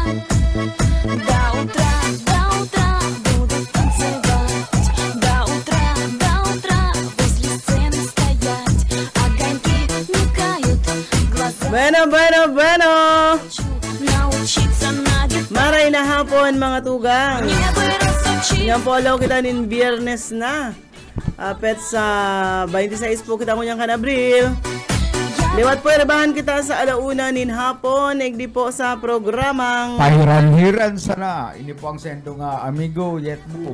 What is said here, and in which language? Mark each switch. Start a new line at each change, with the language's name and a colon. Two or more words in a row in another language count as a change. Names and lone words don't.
Russian: До утра, до утра будут танцевать. До утра возле сцены стоять. Огоньки мигают, глаза Bueno. хочу научиться на гитаре.
Bikol: Maray na hapon mga tugang.
Russian: Мне бы разучить.
Bikol: Yang follow kita nin Biyernes na. Apet sa 26 po kita ngunyang kanabril. Liwat po irabahan kita sa alauna nin hapon. Igdi po sa programang Pahiran-hiran sana. Ini po ang sendo nga amigo yet po.